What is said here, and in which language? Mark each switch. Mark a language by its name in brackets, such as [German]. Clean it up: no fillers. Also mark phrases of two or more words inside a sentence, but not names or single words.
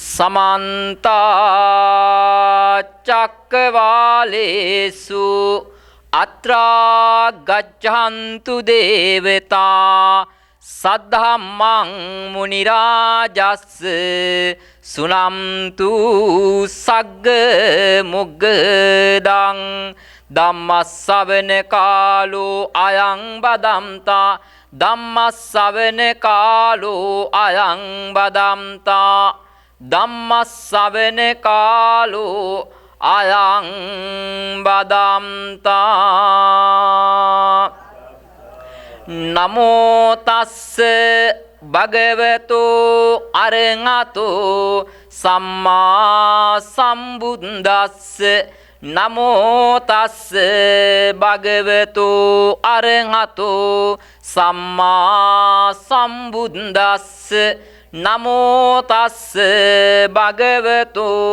[Pali] समन्ता चक्रवालेषु अत्रा गच्छन्तु देवता सद्धम्मं मुनिराजस् सुनन्तु सग्ग मुग्गदं ධම්මස්සවන කාලෝ අයං බදම්තා ධම්මස්සවන කාලෝ අයං බදම්තා ධම්මස්සවන කාලෝ අයං බදම්තා නමෝ තස්ස භගවතෝ අරහතෝ සම්මා සම්බුද්දස්ස නමෝ තස්ස භගවතු අරහතෝ සම්මා සම්බුද්දස්ස නමෝ තස්ස භගවතු